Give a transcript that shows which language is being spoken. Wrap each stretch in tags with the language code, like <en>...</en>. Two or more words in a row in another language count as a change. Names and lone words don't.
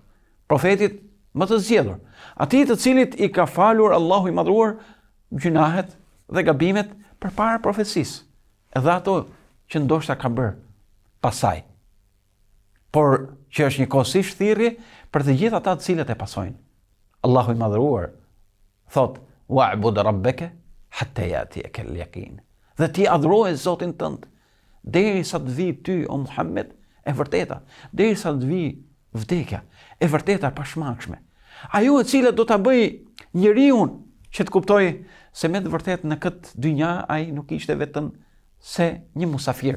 <sq>Profetit më të zgjedhur, atij të cilit I ka falur Allahu I madhruar gjunahet dhe gabimet përpara profecisë, edhe ato që ndoshta ka bërë pasaj, por që është njëkohësisht thirrje për të gjithë ata të cilët e pasojnë. Allahu I madhruar thot:</sq> <ar>"واعبد ربك حتى يأتيك اليقين."</ar> <sq>Dhe ti adhuroje Zotin tënd derisa të vi ty o Muhammed e vërteta, derisa të vi vdekja e vërteta pashmangshme. Ajo e cila do ta bëj njeriu që të kuptojë se me të vërtetë në këtë dynja ai nuk ishte vetëm se një musafir.</sq>